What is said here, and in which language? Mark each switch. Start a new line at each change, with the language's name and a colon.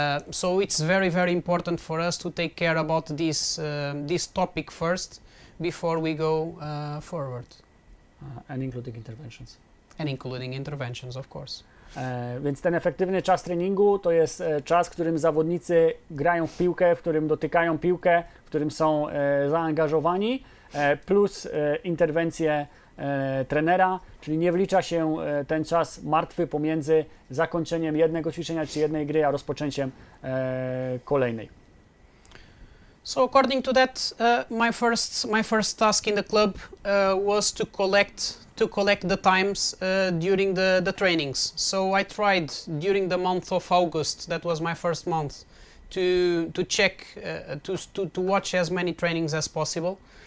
English: So it's very, very important for us to take care about this topic first before we go forward. And including interventions. And including interventions, of course.
Polish: Więc ten efektywny czas treningu to jest czas, w którym zawodnicy grają w piłkę, w którym dotykają piłkę, w którym są zaangażowani, plus interwencje trenera, czyli nie wlicza się ten czas martwy pomiędzy zakończeniem jednego ćwiczenia czy jednej gry, a rozpoczęciem kolejnej.
English: So according to that, my first task in the club was to collect the times during the trainings. So I tried during the month of August, that was my first month, to check, to watch as many trainings as possible.